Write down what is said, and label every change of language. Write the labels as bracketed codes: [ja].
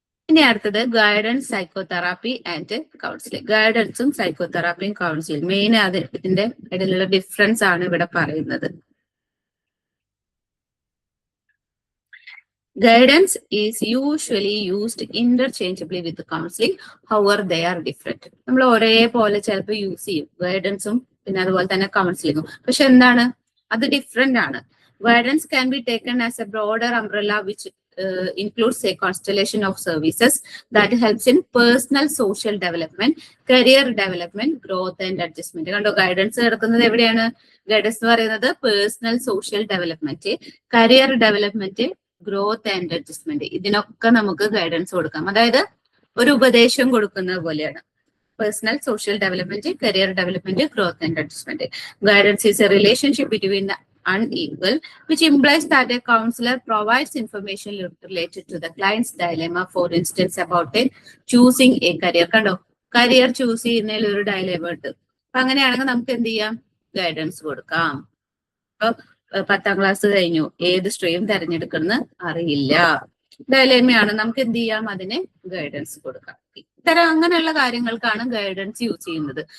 [ml] ഇനി അടുത്തത് guidance, psychotherapy and counselling. ഗൈഡൻസും സൈക്കോതെറാപ്പിയും counselling main ഇതിന്റെ ഇടയിലുള്ള ഡിഫറൻസ് ആണ് ഇവിടെ പറയുന്നത്. [en] Guidance is usually used interchangeably with counseling, however they are different. [ml] നമ്മൾ ഒരേപോലെ ചിലപ്പോൾ യൂസ് ചെയ്യും ഗൈഡൻസും പിന്നെ അതുപോലെ തന്നെ കൗൺസിലിംഗും. പക്ഷെ എന്താണ് അത് ഡിഫറെന്റ് ആണ്. [en] Guidance can be taken as a broader umbrella which includes a constellation of services that helps in personal social development, career development, growth and adjustment. [ml] കണ്ടോ ഗൈഡൻസ് കിടക്കുന്നത് എവിടെയാണ്? ഗൈഡൻസ് എന്ന് പറയുന്നത് personal social development, career development, growth and adjustment, ഇതിനൊക്കെ നമുക്ക് guidance കൊടുക്കാം. അതായത് ഒരു ഉപദേശം കൊടുക്കുന്നത് പോലെയാണ്. Personal social development, career development, growth and adjustment. [en] Guidance is a relationship between the unequal, which implies that a counselor provides information related to the client's dilemma, for instance about choosing a career. [ml] കണ്ടോ career choose ചെയ്യുന്നതിൽ ഒരു ഡയലേമ ഉണ്ട്. അപ്പൊ അങ്ങനെയാണെങ്കിൽ നമുക്ക് എന്ത് ചെയ്യാം? Guidance കൊടുക്കാം. അപ്പൊ 10ാം ക്ലാസ് കഴിഞ്ഞു, ഏത് സ്ട്രീം തിരഞ്ഞെടുക്കണം അറിയില്ല, ഡയലേമയാണ്, നമുക്ക് എന്ത് ചെയ്യാം? അതിന് ഗൈഡൻസ് കൊടുക്കാം. ഇത്തരം അങ്ങനെയുള്ള കാര്യങ്ങൾക്കാണ് ഗൈഡൻസ് യൂസ് ചെയ്യുന്നത്.